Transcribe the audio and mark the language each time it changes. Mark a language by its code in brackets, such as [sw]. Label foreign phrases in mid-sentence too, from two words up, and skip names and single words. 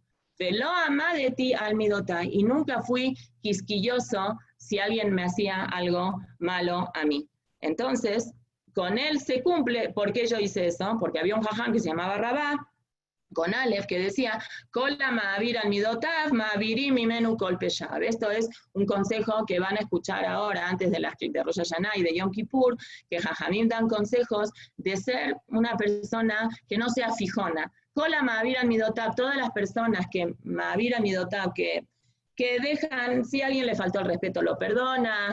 [he] ולא עמדתי על מידותי, [es] y nunca fui quisquilloso si alguien me hacía algo malo a mí. Entonces, con él se cumple. ¿Por qué yo hice eso? Porque había un jajam que se llamaba Rabá, con Aleph, que decía, [he] כל המעביר על מידותיו מעבירים ממנו כל פשעיו. [es] Esto es un consejo que van a escuchar ahora, antes de Rosh Hashanah y de Yom Kippur, que Jajamim dan consejos de ser una persona que no sea fijona. [he] כל המעביר על מידותיו, [es] todas las personas que [he] מעביר על מידותיו, [es] que dejan, si a alguien le faltó el respeto, lo perdona.